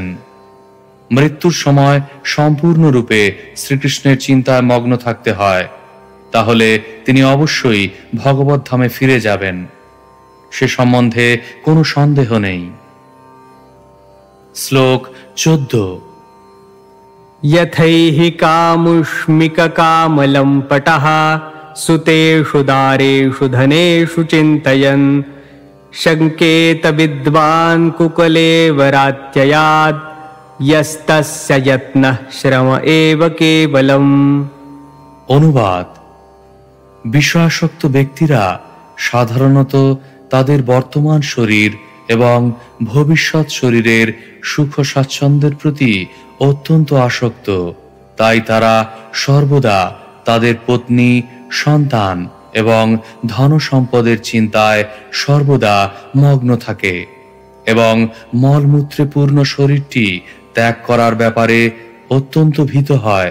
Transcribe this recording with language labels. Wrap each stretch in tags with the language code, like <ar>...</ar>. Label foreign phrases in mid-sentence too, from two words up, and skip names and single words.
<bn>মৃত্যুর সময় সম্পূর্ণরূপে শ্রীকৃষ্ণের চিন্তায় মগ্ন থাকতে হয়, তাহলে তিনি অবশ্যই ভগবত ধামে ফিরে যাবেন, সে সম্বন্ধে কোনো সন্দেহ নেই। শ্লোক 14।</bn> <sa>यथैहि कामुष्मिककामलम्पटः सुतेषु दारेषु धनेषु चिन्तयन् शङ्केत विद्वान् कुकुलेवरात्ययात् यस्तस्य यत्नः श्रम एव केवलम्।</sa> <bn>অনুবাদ: বিষয়াসক্ত ব্যক্তিরা সাধারণত তাদের বর্তমান শরীর এবং ভবিষ্যৎ শরীরের সুখ স্বাচ্ছন্দ্যের প্রতি অত্যন্ত আসক্ত, তাই তারা সর্বদা তাদের পত্নী, সন্তান এবং ধন সম্পদের চিন্তায় সর্বদা মগ্ন থাকে এবং মলমূত্রে পূর্ণ শরীরটি ত্যাগ করার ব্যাপারে অত্যন্ত ভীত হয়।</bn>